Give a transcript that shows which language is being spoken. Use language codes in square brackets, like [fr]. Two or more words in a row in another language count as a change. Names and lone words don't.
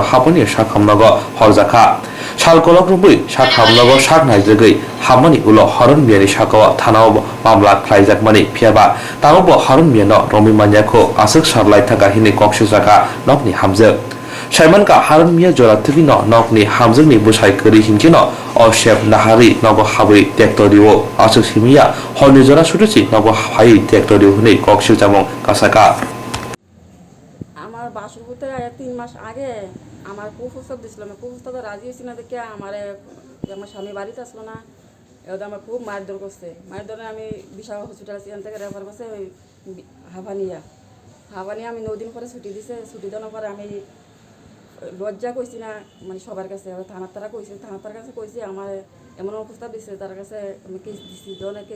[trp] हापनि शाक हामनागो हरजाखा शालकलक रुबै शाक हामनागो शाक नायजगै हामानि उलो हरन मियानि शाकाव थानाव मामला ख्लाइजाक मानि फियाबा तावबो हरन मियानो रमि मान्याखौ आसक सारलाय थागा हिनि कक्ष जागा नकनि हामजो साइमनका हारन मिया जराथिनि नकनि हामजोंनि बुसाइ करि हिनकिनो अशेफ नाहारि नगो हाबै टेक्टरिओ आसक सिमिया हरनि जरा सुटुसि नगो हाई टेक्टरिओ हुनै कक्ष जामं कासाका [bn] আমার বাসর হতে 3 মাস আগে আমার কুপ্রস্তাব দিছিল আমি কুপ্রস্তাবে রাজি হয়েছি না দেখে আমার স্বামী বাড়িতে আসলো না এবার আমার খুব মারধর করছে মারধরে আমি বিশাল হসপিটাল সেখান থেকে রেফার করছে ওই হাবানিয়া আমি 9 দিন পরে ছুটি দিছে ছুটি দেওয়ার পরে আমি লজ্জা কইছি না মানে সবার কাছে থানার তারা কইছে থানার তার কাছে কইছি আমার এমন প্রস্তাব দিছে তার কাছে আমি কেস দিছি জনে কেস